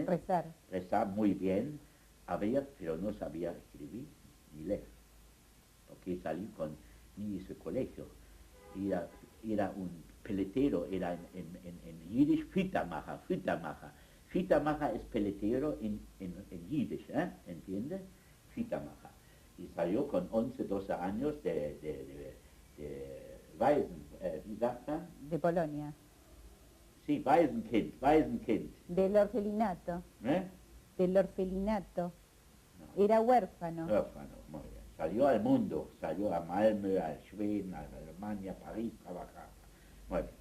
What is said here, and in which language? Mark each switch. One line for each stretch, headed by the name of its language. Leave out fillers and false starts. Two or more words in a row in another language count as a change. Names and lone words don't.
Spanish: Rezar muy bien, pero no sabía escribir ni leer, porque salí ni hice colegio. Era un peletero, era en Yiddish Fittermacher. Fittermacher es peletero en Yiddish, ¿entiende? Fittermacher. Y salió con 11, 12 años de
German: ¿wie sagt man?
Spanish: De Polonia. Sí, Waisenkind. Del orfelinato. Del orfelinato. No. Era huérfano. Huérfano, muy bien. Salió al mundo, salió a Malmö, a Schweden, a Alemania, a París, trabajar. Muy bien.